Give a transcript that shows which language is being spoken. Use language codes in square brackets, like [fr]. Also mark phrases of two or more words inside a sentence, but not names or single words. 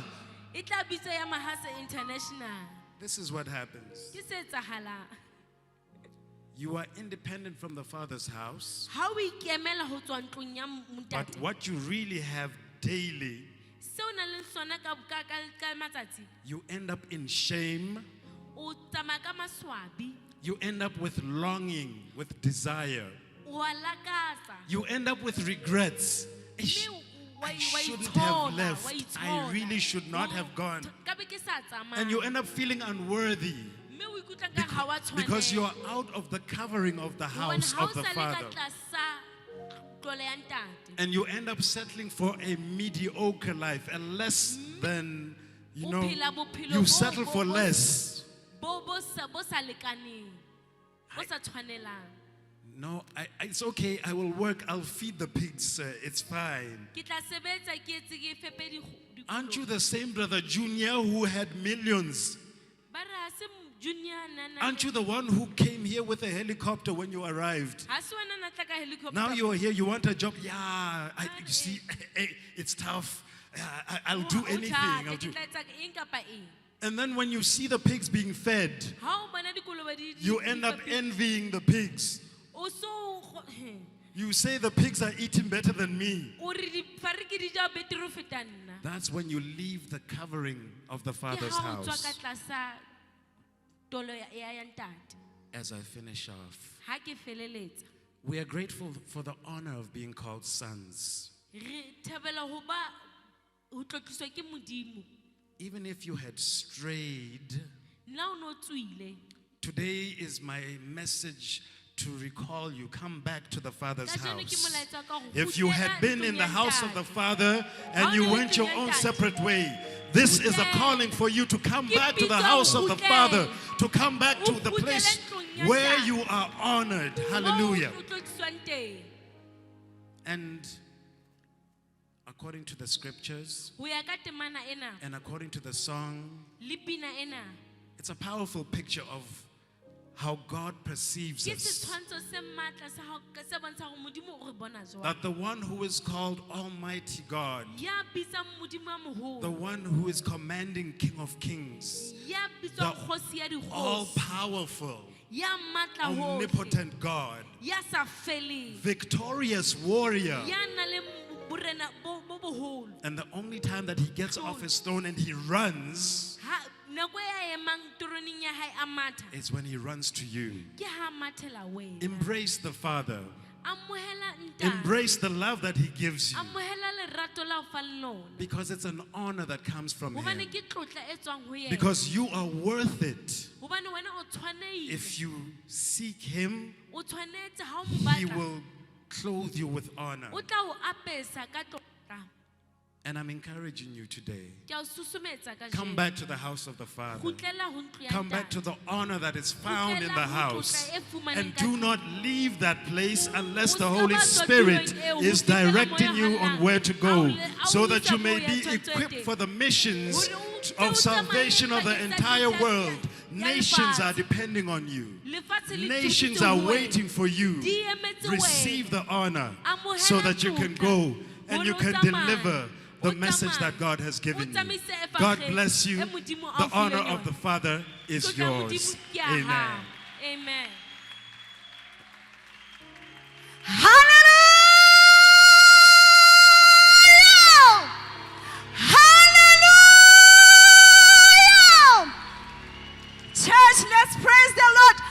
[st] E tla bitswa ya Mahasa International. [en] This is what happens. [st] Ke se etsahalang. [en] You are independent from the Father's house, [st] Ha o ikemela ho tswa ntlong ya [en] but [st] montate. [en] what you really have daily, [st] Se o nang le sona ka matsatsi, [en] you end up in shame. [st] o tsamaya ka maswabi, [en] You end up with longing, with desire. [st] o a lakatsa. [en] You end up with regrets. [st] Eish, Mme [en] I [st] wa [en] shouldn't [st] itshola, [en] have [st] wa [en] left. I [st] itshola. [en] really should not have gone. [st] Ka be ke sa tsamaya. [en] And you end up feeling unworthy [st] Mme o ikutlwa nkare ha wa [en] because you [st] tshwanela. [en] are out of the covering of the [st] Hobane [en] house [st] ha o [en] of the [st] sa le ka [en] Father. [st] tlasa tlole ya ntate. [en] And you end up settling for a mediocre life, a less than, [st] O phela bophelo [en] you [st] bo- [en] settle [st] bo- [en] for [st] bo- [en] less. [st] Bo sa lekaneng. Bo sa tshwanelang. [en] No, it's okay. I will work. I'll feed the pigs. It's fine. [st] Ke tla sebetsa ke etse ke fepe dikolobe. [en] Aren't you the same brother Junior who had millions? [st] Ba re ha se junior nana. [en] Aren't you the one who came here with a helicopter when you arrived? [st] Ha se wena na tla ka helicopter. [en] Now you're here, you want a job. Yeah, you see, it's tough. I'll do [st] O [en] anything. [st] thata, [en] I'll [st] ke [en] do. [st] tla etsa eng kapa eng. [en] And then when you see the pigs being fed, [st] Ha o bona dikolobe di- [en] you [st] di [en] end up [st] fepe- [en] envying the pigs. [st] O so go- [en] You say the pigs are eating better than me. [st] o re difariki di ja betere ho feta nna. [en] That's when you leave the covering of the [st] Ke [en] Father's [st] ha o tswa ka [en] house. [st] tlasa tolo ya ntate. [en] As I finish off, [st] Ha ke feleletsa, [en] we are grateful for the honor of being called sons. [st] re thabela ho ba ho tlotliswa ke Modimo. [en] Even if you had strayed, [st] Nna o no tswile. [en] today is my message to recall you. Come back to the Father's [st] Kajeno ke [en] house. [st] molaetsa ka hore [en] If you had [st] kgutlela [en] been in [st] ntlong [en] the [st] ya [en] house of the [st] ntate. [en] Father and [st] Ha o [en] you [st] ne le [en] went your [st] ntlong ya [en] own [st] ntate. [en] separate way, this is a calling for you to come [st] Ke [en] back to the [st] bitso [en] house of the [st] kgutlele. [en] Father, to come back to [st] O [en] the [st] kgutlele [en] place [st] ntlong ya [en] where [st] ntate. [en] you are honored. [st] Moo Hallelujah. o tlotliswang teng. [en] And according to the scriptures [st] Ho ya ka temana ena, [en] and according to the song, [st] le pina ena, [en] it's a powerful picture of how God perceives [st] ke [en] us. [st] setshwantsho se matla sa hao- se bontshang hore Modimo o re bona jwang. [en] That the one who is called Almighty God, [st] Ya bitsang Modimo a moholo. [en] the one who is commanding King of Kings, [st] Ya bitswang [en] the [st] kgosi ya dikgosi. [en] all-powerful, [st] Ya matla hohle. [en] omnipotent God, [st] Ya sa feleng. [en] victorious warrior. [st] Ya nang le borena bo boholo. [en] And the only time that he gets off his throne and he runs [st] Ha nako ya emang toroneng ya hae a matha. [en] is when he runs to you. [st] Ke ha a mathela wena. [en] Embrace the Father. [st] Amohela ntate. [en] Embrace the love that he gives you. [st] Amohela lerato la o fang lona. [en] Because it's an honor that comes from him. [st] Hobane ke tlotla e tswang ho yena. [en] Because you are worth it. [st] Hobane wena o tshwanehile. [en] If you seek him, [st] O tshwanetse ha o mo [en] he [st] batla. [en] will clothe you with honor. [st] O tla o apesa ka tlotla. [en] And I'm encouraging you today. [st] Ke a o susumetsa kajeno. [en] Come back to the house of the Father. [st] Kgutlela ho ntlo ya [en] Come back [st] ntate. [en] to the honor that is found in the [st] Kgutlela ho [en] house. [st] tlotla e fumaneng [en] And [st] ka [en] do [st] tlung. [en] not leave that place unless the [st] O ska [en] Holy [st] ba tswa [en] Spirit [st] tulong eo, ho [en] is [st] fihlela [en] directing [st] moya [en] you on [st] halang. [en] where to go, so that you may [st] Ao [en] be [st] isa moo ya [en] equipped [st] tshwantsweng [en] for the missions [st] teng. Hore o tle o [en] of [st] tsamaye [en] salvation of the [st] bakeng sa [en] entire [st] dintlha [en] world. [st] ya [en] Nations are [st] lefatshe. [en] depending on you. [st] Lefatshe le [en] Nations [st] tsitsitse [en] are [st] ho wena. [en] waiting for you. [st] Di emetse [en] Receive [st] wena. [en] the honor [st] Amohela [en] so that you can go and [st] Hore [en] you [st] o [en] can [st] tsamaye. [en] deliver the [st] O [en] message [st] tsamaye. [en] that God has given [st] O [en] you. [st] tsamaise e [en] God [st] fakgeng [en] bless you. [st] e Modimo a [en] The [st] o [en] honor [st] fileng [en] of [st] yona. [en] the Father is [st] Tlotla ya [en] yours. [st] Modimo ke ya [en] Amen. [st] hao. [en] Amen. Hallelujah! Hallelujah! Church, let's praise the Lord.